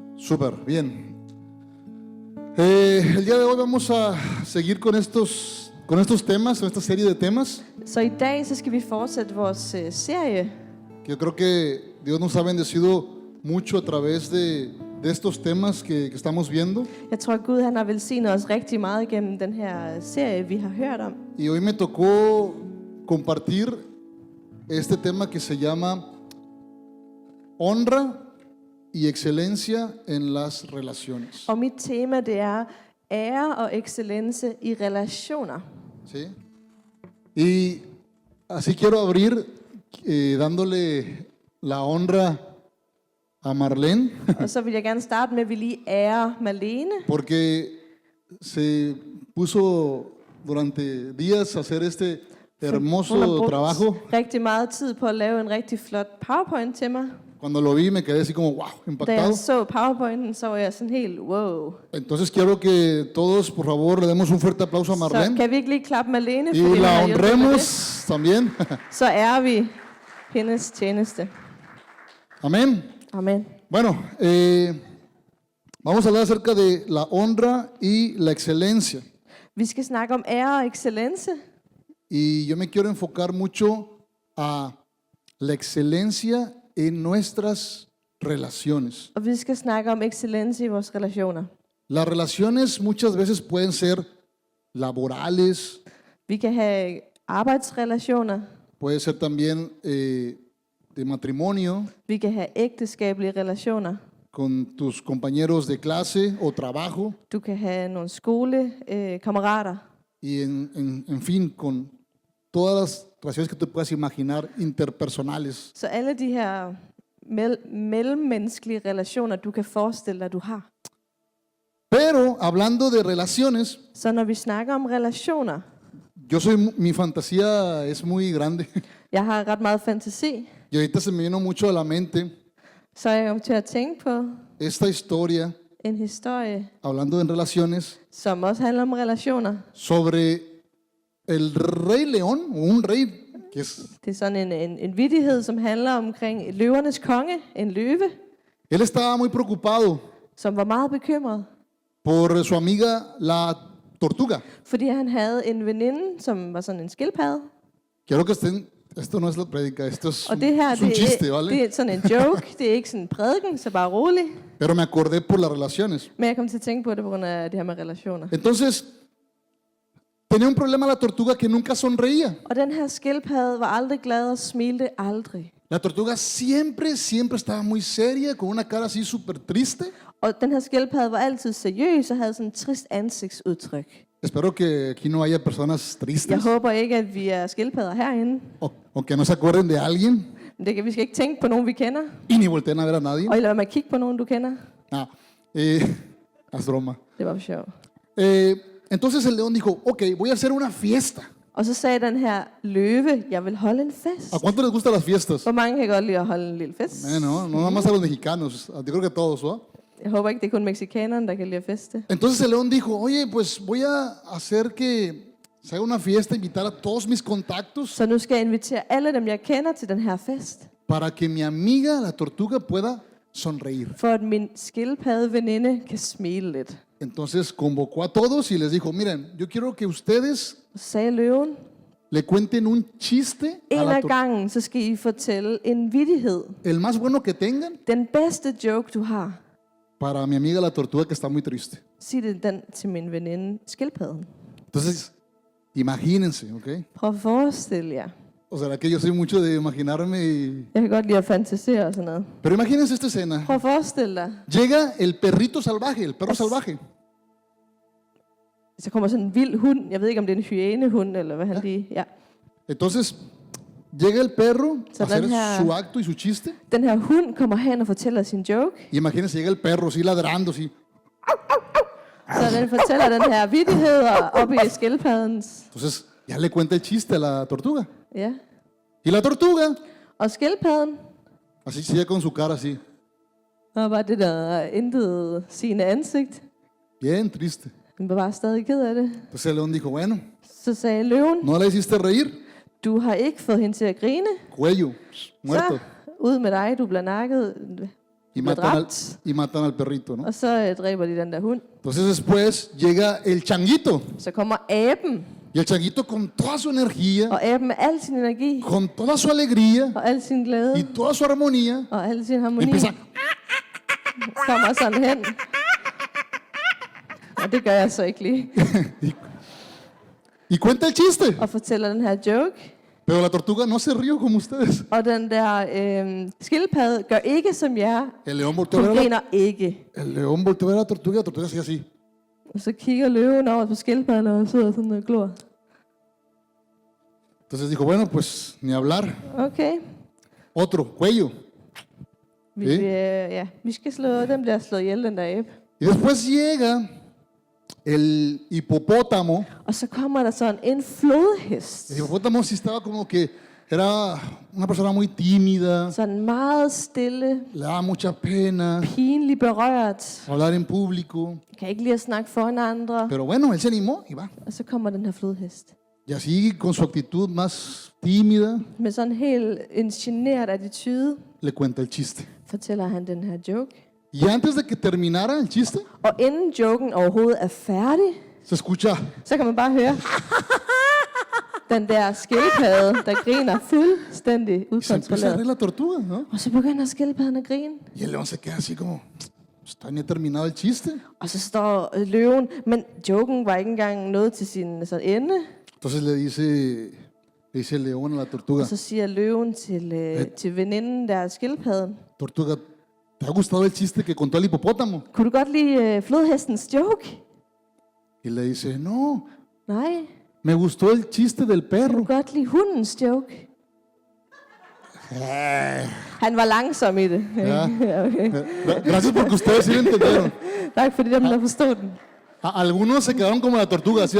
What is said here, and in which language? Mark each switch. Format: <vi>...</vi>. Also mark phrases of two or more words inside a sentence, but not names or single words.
<es>Súper, bien. El día de hoy vamos a seguir con estos temas, con esta serie de temas.</es> <da>Så i dag så skal vi fortsætte vores serie.</da> <es>Que yo creo que Dios nos ha bendecido mucho a través de estos temas que estamos viendo.</es> <da>Jeg tror, at Gud han har velsignet os rigtig meget gennem den her serie, vi har hørt om.</da> <es>Y hoy me tocó compartir este tema que se llama honra y excelencia en las relaciones.</es> <da>Og mit tema, det er ære og excellence i relationer.</da> <es>¿Sí? Y así quiero abrir dándole la honra a Marlene,</es> <da>Og så vil jeg gerne starte med, at vi lige ærer Marlene.</da> <es>porque se puso durante días a hacer este</es> <da>Hun har</da> <es>hermoso</es> <da>brugt</da> <es>trabajo.</es> <da>rigtig meget tid på at lave en rigtig flot PowerPoint til mig.</da> <es>Cuando lo vi me quedé así como, wow,</es> <da>Da</da> <es>impactado.</es> <da>jeg så PowerPointen, så var jeg sådan helt, wow.</da> <es>Entonces quiero que todos, por favor, le demos un fuerte aplauso a</es> <da>Så Marlene kan vi ikke lige klappe Marlene,</da> <es>y</es> <da>fordi hun</da> <es>la</es> <da>har hjulpet med det?</da> <es>honremos también.</es> <da>Så ærer vi hendes tjeneste.</da> <es>Amén.</es> <da>Amen.</da> <es>Bueno, vamos a hablar acerca de la honra y la excelencia.</es> <da>Vi skal snakke om ære og excellence.</da> <es>Y yo me quiero enfocar mucho a la excelencia en nuestras relaciones.</es> <da>Og vi skal snakke om excellence i vores relationer.</da> <es>Las relaciones muchas veces pueden ser laborales,</es> <da>Vi kan have arbejdsrelationer.</da> <es>puede ser también de matrimonio,</es> <da>Vi kan have ægteskabelige relationer.</da> <es>con tus compañeros de clase o trabajo,</es> <da>Du kan have nogle skolekammerater.</da> <es>y en fin, con todas las relaciones que tú puedas imaginar interpersonales.</es> <da>Så alle de her mellemmenneskelige relationer, du kan forestille dig, du har.</da> <es>Pero hablando de relaciones,</es> <da>Så når vi snakker om relationer,</da> <es>mi fantasía es muy grande.</es> <da>jeg har ret meget fantasi,</da> <es>Y ahorita se me vino mucho a la mente</es> <da>så jeg kom til at tænke på</da> <es>esta historia,</es> <da>en historie,</da> <es>hablando de relaciones,</es> <da>som også handler om relationer.</da> <es>sobre el rey león, o un rey que es,</es> <da>Det er sådan en vittighed, som handler omkring løvernes konge, en løve,</da> <es>él estaba muy preocupado</es> <da>som var meget bekymret,</da> <es>por su amiga la tortuga.</es> <da>fordi han havde en veninde, som var sådan en skildpadde.</da> <es>Quiero que esto no es la prédica, esto es</es> <da>Og det her,</da> <es>es un chiste,</es> <da>det</da> <es>¿vale?</es> <da>er sådan en joke, det er ikke sådan en prædiken, så bare rolig.</da> <es>Pero me acordé por las relaciones.</es> <da>Men jeg kom til at tænke på det på grund af det her med relationer.</da> <es>Entonces, tenía un problema la tortuga que nunca sonreía.</es> <da>Og den her skildpadde var aldrig glad og smilte aldrig.</da> <es>La tortuga siempre estaba muy seria, con una cara así súper triste.</es> <da>Og den her skildpadde var altid seriøs og havde sådan et trist ansigtsudtryk.</da> <es>Espero que aquí no haya personas</es> <da>Jeg</da> <es>tristes</es> <da>håber ikke, at vi er skildpadder herinde.</da> <es>o que no se acuerden de alguien</es> <da>Men det kan, vi skal ikke tænke på nogen, vi kender.</da> <es>y ni volteen a ver a nadie.</es> <da>Og lad mig kigge på nogen, du kender.</da> <es>Ah, es broma.</es> <da>Det var for sjov.</da> <es>Entonces el león dijo, ok, voy a hacer una fiesta.</es> <da>Og så sagde den her løve, jeg vil holde en fest.</da> <es>¿A cuánto les gustan las fiestas?</es> <da>Hvor mange kan godt lide at holde en lille fest?</da> <es>No nada más a los mexicanos, yo creo que a todos, ¿no?</es> <da>Jeg håber ikke, det er kun mexikanerne, der kan lide at feste.</da> <es>Entonces el león dijo, oye, pues voy a hacer que se haga una fiesta, invitar a todos mis contactos</es> <da>Så nu skal jeg invitere alle dem, jeg kender til den her fest.</da> <es>para que mi amiga la tortuga pueda sonreír.</es> <da>For at min skildpadde veninde kan smile lidt.</da> <es>Entonces convocó a todos y les dijo, miren, yo quiero que ustedes</es> <da>Og så sagde løven,</da> <es>le cuenten un chiste a</es> <da>en</da> <es>la</es> <da>af</da> <es>tortuga.</es> <da>gangen, så skal I fortælle en vittighed.</da> <es>El más bueno que tengan</es> <da>Den bedste joke, du har.</da> <es>para mi amiga la tortuga que está muy triste.</es> <da>Sig det den til min veninde skildpadden.</da> <es>Entonces, imagínense, ¿ok?</es> <da>Prøv at forestille jer.</da> <es>O sea, que yo soy mucho de imaginarme y...</es> <da>Jeg kan godt lide at fantasere og sådan noget.</da> <es>Pero imagínense esta escena.</es> <da>Prøv at forestille dig.</da> <es>Llega el perrito salvaje, el perro As- salvaje.</es> <da>Så kommer sådan en vild hund. Jeg ved ikke, om det er en hyænehund, eller hvad han lige... Ja.</da> <es>Entonces, llega el perro a hacer</es> <da>den her-</da> <es>su acto y su chiste.</es> <da>Den her hund kommer hen og fortæller sin joke.</da> <es>Y imagínense, llega el perro así ladrando, así.</es> <da>Så den fortæller den her vittighed og op i skildpaddens.</da> <es>Entonces, ya le cuenta el chiste a la tortuga.</es> <da>Ja.</da> <es>Y la tortuga,</es> <da>Og skildpadden,</da> <es>así sigue con su cara así,</es> <da>og var det der intet sigende ansigt.</da> <es>bien triste.</es> <da>Den var bare stadig ked af det.</da> <es>Entonces el león dijo, bueno,</es> <da>Så sagde løven,</da> <es>¿no la hiciste reír?</es> <da>du har ikke fået hende til at grine.</da> <es>Cuello, muerto.</es> <da>Så ud med dig, du bliver nakket.</da> <es>y</es> <da>bliver</da> <es>matan,</es> <da>dræbt,</da> <es>y matan al perrito, ¿no?</es> <da>og så dræber de den der hund.</da> <es>Entonces después llega el changuito.</es> <da>Så kommer aben,</da> <es>Y el changuito con toda su energía,</es> <da>og aben med al sin energi,</da> <es>con toda su alegría</es> <da>og al sin</da> <es>y</es> <da>glæde,</da> <es>toda su armonía,</es> <da>og al sin harmoni,</da> <es>empieza</es> <da>kommer sådan hen. Og det gør jeg så ikke lige.</da> <es>y cuenta el chiste.</es> <da>Og fortæller den her joke.</da> <es>Pero la tortuga no se rió como ustedes.</es> <da>Og den der skildpadde gør ikke som jer.</da> <es>El león volteó a</es> <da>Hun</da> <es>ver a</es> <da>griner ikke.</da> <es>el león volteó a ver a la tortuga hacía así.</es> <da>Og så kigger løven over på skildpadden og sidder sådan og glor.</da> <es>Entonces dijo, bueno, pues ni hablar.</es> <da>Okay.</da> <es>Otro, cuello.</es> <da>Vi skal slå, den bliver slået ihjel, den der abe.</da> <es>Y después llega el hipopótamo.</es> <da>Og så kommer der sådan en flodhest.</da> <es>El hipopótamo sí estaba como que era una persona muy tímida,</es> <da>Sådan meget stille,</da> <es>le daba mucha pena</es> <da>pinligt berørt.</da> <es>hablar en público.</es> <da>Kan ikke lide at snakke foran andre.</da> <es>Pero bueno, él se animó y va.</es> <da>Og så kommer den her flodhest.</da> <es>Y así con su actitud más tímida,</es> <da>Med sådan helt en genert attitude,</da> <es>le cuenta el chiste.</es> <da>fortæller han den her joke.</da> <es>Y antes de que terminara el chiste,</es> <da>Og inden joken overhovedet er færdig,</da> <es>se escucha,</es> <da>så kan man bare høre den der skildpadde, der griner fuldstændig</da> <es>y se empieza a reír</es> <da>ukontrolleret.</da> <es>la tortuga, ¿no?</es> <da>Og så begynder skildpadden at grine.</da> <es>Y el león se queda así como, está ni terminado el chiste.</es> <da>Og så står løven, men joken var ikke engang nået til sin sådan ende.</da> <es>Entonces le dice el león a la tortuga,</es> <da>Og så siger løven til veninden der skildpadden,</da> <es>tortuga, ¿te ha gustado el chiste que contó el hipopótamo?</es> <da>kunne du godt lide flodhestens joke?</da> <es>Y le dice, no,</es> <da>Nej.</da> <es>me gustó el chiste del</es> <da>Kunne</da> <es>perro.</es> <da>du godt lide hundens joke? Han var langsom i det. Ja. Okay.</da> <es>Gracias porque ustedes sí lo entendieron.</es> <da>Tak fordi dem, der forstod den.</da> <es>Algunos se quedaron como la tortuga, ¿sí?</es>